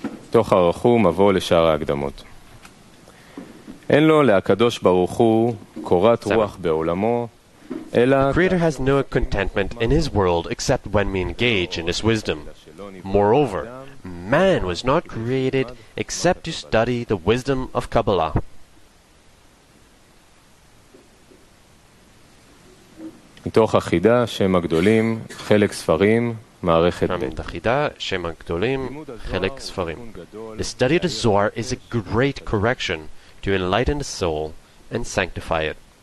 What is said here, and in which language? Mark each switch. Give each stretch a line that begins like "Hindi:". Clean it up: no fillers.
Hebrew: תוך ערכו מבוא לשאר ההקדמות. אין לו להקדוש ברוך הוא קורת רוח בעולמו, אלא...
English: The Creator has no contentment in His world except when we engage in this wisdom. Moreover, man was not created except to study the wisdom of Kabbalah.
Hebrew: מתוך החידה שם הגדולים, חלק ספרים, מערכת
English: From the Chida, Shem HaGdolim, Chelek Sfarim. The study of the Zohar is a great correction to enlighten the soul and sanctify it.